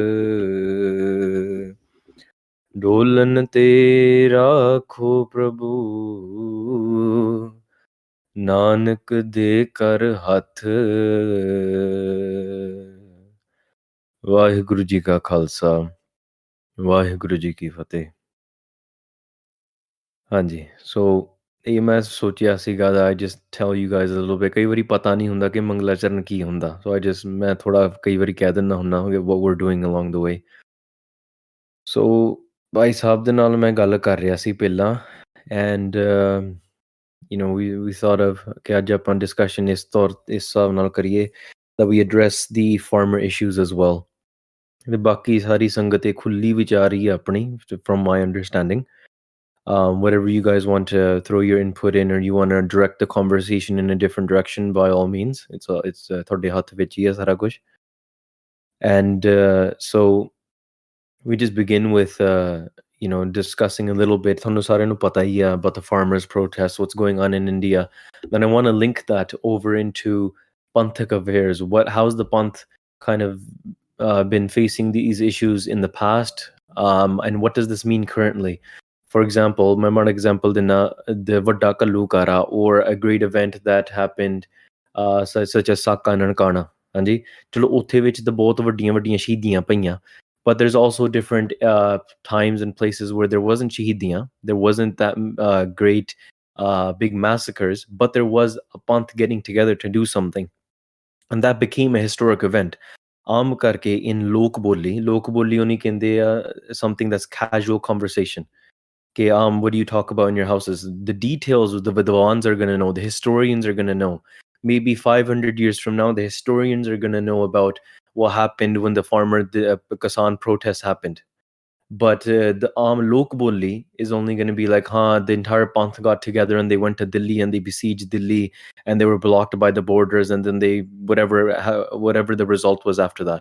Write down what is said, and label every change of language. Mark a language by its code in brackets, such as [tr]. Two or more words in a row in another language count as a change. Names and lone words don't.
[pa] ਡੋਲਨ ਤੇ ਰਾਖੋ ਪ੍ਰਭੂ ਨਾਨਕ ਦੇ ਕਰ ਹੱਥ। ਵਾਹਿਗੁਰੂ ਜੀ ਕਾ ਖਾਲਸਾ ਵਾਹਿਗੁਰੂ ਜੀ ਕੀ ਫਤਿਹ। ਹਾਂਜੀ, ਸੋ ਇਹ ਮੈਂ ਸੋਚਿਆ ਸੀਗਾ [en] that I just tell you guys a little bit। [pa] ਕਈ ਵਾਰੀ ਪਤਾ ਨਹੀਂ ਹੁੰਦਾ ਕਿ ਮੰਗਲਾਚਰਨ ਕੀ ਹੁੰਦਾ, [en] so I just [pa] ਮੈਂ ਥੋੜਾ ਕਈ ਵਾਰੀ ਕਹਿ ਦਿੰਦਾ ਹੁੰਦਾ [en] what we're doing along the way। [pa] ਸੋ ਭਾਈ ਸਾਹਿਬ ਦੇ ਨਾਲ ਮੈਂ ਗੱਲ ਕਰ ਰਿਹਾ ਸੀ ਪਹਿਲਾਂ [en] and you know we thought of [pa] ਕਿ ਅੱਜ ਆਪਾਂ discussion ਇਸ ਹਿਸਾਬ ਨਾਲ ਕਰੀਏ [en] that we address the farmer issues as well। [pa] ਤੇ ਬਾਕੀ ਸਾਰੀ ਸੰਗਤ ਇਹ ਖੁੱਲੀ ਵਿਚਾਰੀ ਹੈ ਆਪਣੀ [en] from my understanding। Whatever you guys want to throw your input in or you want to direct the conversation in a different direction, by all means, it's [pa] ਤੁਹਾਡੇ ਹੱਥ ਵਿੱਚ ਹੀ ਹੈ ਸਾਰਾ ਕੁਝ। [en] And so we just begin with you know discussing a little bit [pa] ਤੁਹਾਨੂੰ ਸਾਰਿਆਂ ਨੂੰ ਪਤਾ ਹੀ ਹੈ [en] about the farmers protest, what's going on in India। Then I want to link that over into Panthik affairs, how's the Panth kind of been facing these issues in the past, and what does this mean currently। For example, my one example the Vadda Kalukara, or a great event that happened such as Saka Nankana। [pa] ਹਾਂਜੀ ਚਲੋ ਉੱਥੇ ਵਿੱਚ ਤਾਂ ਬਹੁਤ ਵੱਡੀਆਂ ਵੱਡੀਆਂ ਸ਼ਹੀਦੀਆਂ ਪਈਆਂ, [en] but there's also different times and places where there wasn't shahidiyan, there wasn't that great big massacres, but there was a panth getting together to do something, and that became a historic event। [pa] ਆਮ ਕਰਕੇ in ਲੋਕ ਬੋਲੀ ਉਹਨੀ ਕਹਿੰਦੇ ਆ [en] something that's casual conversation। Okay, what do you talk about in your houses? The details the Vidwans are going to know, the historians are going to know. Maybe 500 years from now, the historians are going to know about what happened when the Kisan protest happened. But the Lok Bolli is only going to be like, the entire Panth got together and they went to Delhi and they besieged Delhi and they were blocked by the borders, and then they whatever the result was after that.